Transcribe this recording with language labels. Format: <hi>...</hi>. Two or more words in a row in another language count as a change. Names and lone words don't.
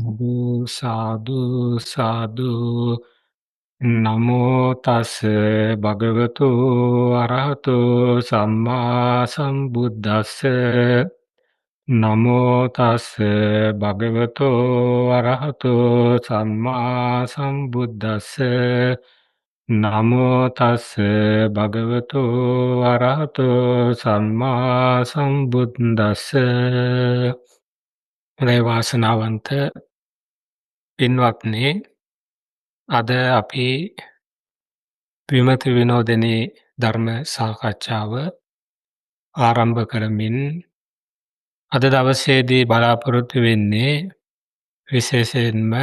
<pi>සාදු සාදු සාදු නමෝ තස් භගවතු අරහතු සම්මා සම්බුද්දස්ස නමෝ තස් භගවතු අරහතු සම්මා සම්බුද්දස්ස නමෝ තස් භගවතු අරහතු සම්මා සම්බුද්දස්ස</pi> <si>වාසනාවන්ත පින්වත්නි, අද අපි විමති විනෝදනී ධර්ම සාකච්ඡාව ආරම්භ කරමින් අද දවසේදී බලාපොරොත්තු වෙන්නේ විශේෂයෙන්ම</si>